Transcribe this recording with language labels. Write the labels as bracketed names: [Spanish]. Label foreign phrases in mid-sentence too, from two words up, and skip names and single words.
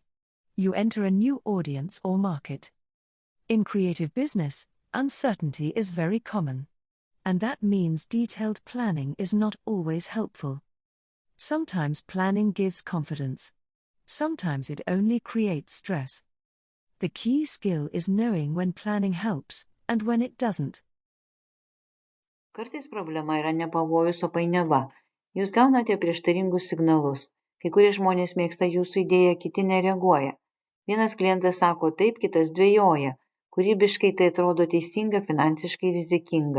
[English] You enter a new audience or market. In creative business, uncertainty is very common. And that means detailed planning is not always helpful. Sometimes planning gives confidence. Sometimes it only creates stress. The key skill is knowing when planning helps and when it doesn't. [Lithuanian] Kartais problema yra ne pavojus, o painiava. Jūs gaunate prieštaringus signalus. Kai kurie žmonės mėgsta jūsų idėją, kiti nereaguoja. Vienas klientas sako taip, kitas dvejoja. Kūrybiškai tai atrodo teisinga, finansiškai rizikinga.